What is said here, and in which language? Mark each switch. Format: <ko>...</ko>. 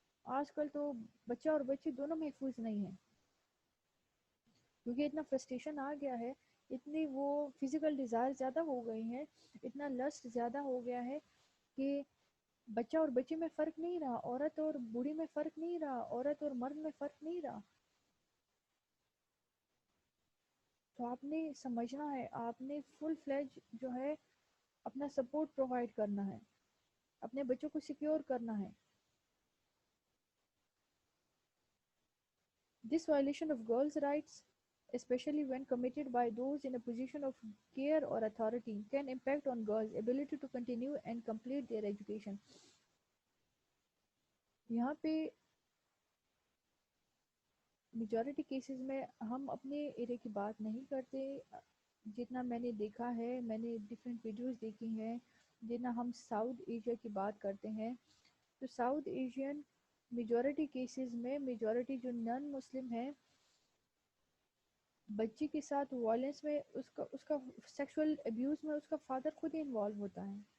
<ur>آج کل تو بچہ اور بچی دونوں محفوظ نہیں ہیں، کیونکہ اتنا فرسٹریشن آ گیا ہے، اتنی وہ فزیکل ڈیزائر زیادہ ہو گئی ہیں، اتنا لسٹ زیادہ ہو گیا ہے کہ بچہ اور بچے میں فرق نہیں رہا، عورت اور بوڑھی میں فرق نہیں رہا، عورت اور مرد میں فرق نہیں رہا. تو آپ نے سمجھنا ہے، آپ نے فل فلیج جو ہے اپنا سپورٹ پرووائڈ کرنا ہے، اپنے بچوں کو سیکیور کرنا ہے.</ur> <en>This violation of girls' rights, especially when committed by those in a position of care or authority, can impact on girls' ability to continue and complete their education.</en> <ur>یہاں پہ majority cases میں ہم اپنے area کی بات نہیں کرتے. جتنا میں نے دیکھا ہے، میں نے ڈفرینٹ ویڈیوز دیکھی ہیں، جتنا ہم ساؤتھ ایشیا کی بات کرتے ہیں، تو ساؤتھ ایشین میجورٹی کیسز میں میجورٹی جو نان مسلم ہیں بچی کے ساتھ وائلنس میں اس کا سیکشول ابیوز میں اس کا فادر خود ہی انوالو ہوتا ہے.</ur>